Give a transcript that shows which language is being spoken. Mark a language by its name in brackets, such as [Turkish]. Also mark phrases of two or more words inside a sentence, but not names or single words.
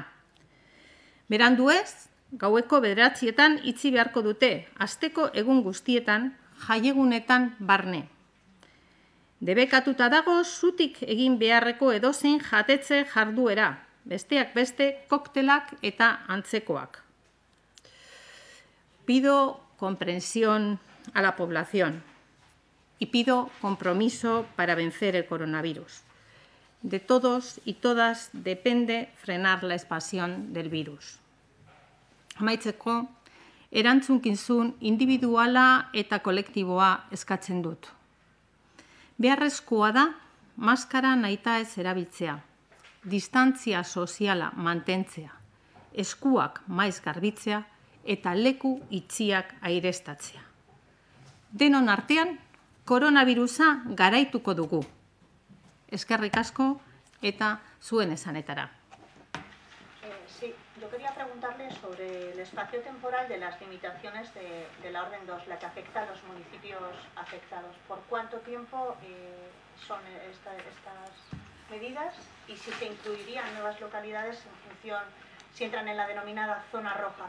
[Basque] Berandu ez, gaueko 9:00 itxi beharko dute, asteko egun guztietan, jaiegunetan barne. Debekatuta dago zutik egin beharreko edozein jatetxe jarduera, besteak beste koktelak eta antzekoak. [Spanish] Pido comprensión a la población y pido compromiso para vencer el coronavirus. De todos y todas depende frenar la expansión del virus. [Basque] Amaitzeko, erantzunkizun individuala eta kolektiboa eskatzen dut. Beharrezkoa da, maskara nahita ez erabiltzea, distantzia soziala mantentzea, eskuak maiz garbitzea eta leku itxiak aireztatzea. Denon artean, koronavirusa garaituko dugu. Eskerrik asko eta zuen esanetara. [Spanish] Sí, yo creo quería preguntarle sobre el espacio temporal de las limitaciones de la Orden 2, la que afecta a los municipios afectados. ¿Por cuánto tiempo son estas medidas y si se incluirían nuevas localidades en función, si entran en la denominada zona roja?